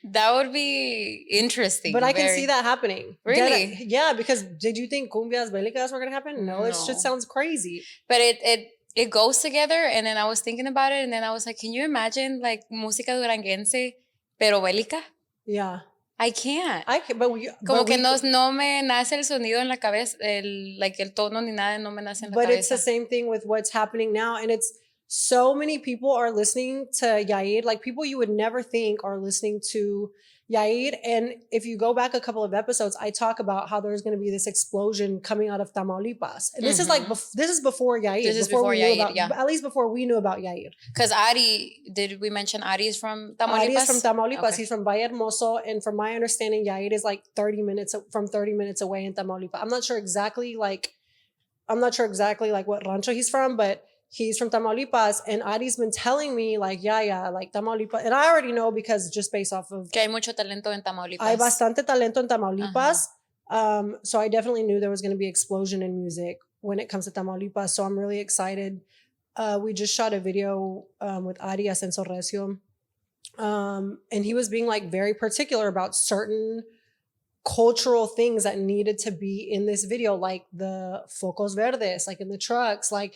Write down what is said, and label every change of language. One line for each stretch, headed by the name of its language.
English: That would be interesting. But I can see that happening. Really? Yeah, because did you think cumbias bélicas were going to happen? No, it just sounds crazy. But it goes together. And then I was thinking about it. And then I was like, can you imagine
Spanish: música duranguense, pero bélica?
English: Yeah. I can't.
Spanish: Como que no me nace el sonido en la cabeza, el tono ni nada no me nace en la cabeza.
English: But it's the same thing with what's happening now. And it's so many people are listening to Yahir, people you would never think are listening to Yair. And if you go back a couple of episodes, I talk about how there's going to be this explosion coming out of Tamaulipas. And this is like, this is before Yair. This is before Yair, yeah. At least before we knew about Yair. Because Ari, did we mention Ari is from Tamaulipas? Ari is from Tamaulipas. Okay. He's from Valle Hermoso. And from my understanding, Yair is like 30 minutes away in Tamaulipas. I'm not sure exactly like what rancho he's from, but he's from Tamaulipas, and Ari's been telling me like, YaYa, like Tamaulipas, and I already know because just based off of
Spanish: que hay mucho talento en Tamaulipas. Hay bastante talento en Tamaulipas.
English: So I definitely knew there was going to be explosion in music when it comes to Tamaulipas. So I'm really excited. We just shot a video with Ari Ascenso Recio, and he was being like very particular about certain cultural things that needed to be in this video, like the focos verdes, like in the trucks, like